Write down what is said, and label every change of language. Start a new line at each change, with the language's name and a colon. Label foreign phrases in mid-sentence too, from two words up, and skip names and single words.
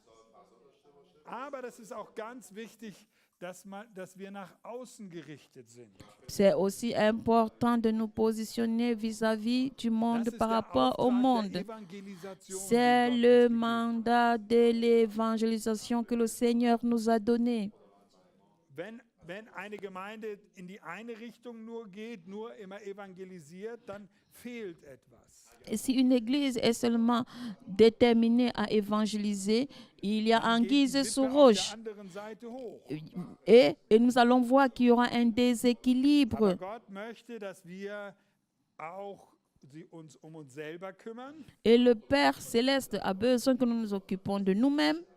French: C'est aussi important de nous positionner vis-à-vis du monde par rapport au monde. C'est le mandat de l'évangélisation que le Seigneur nous a donné.
German: Wenn eine Gemeinde in die eine Richtung nur geht, nur immer evangelisiert, dann fehlt etwas.
French: Et si une église est seulement déterminée à évangéliser, il y a anguille sous roche. Et nous allons voir qu'il y aura un déséquilibre. Et le Père céleste a besoin que nous nous occupions de nous-mêmes.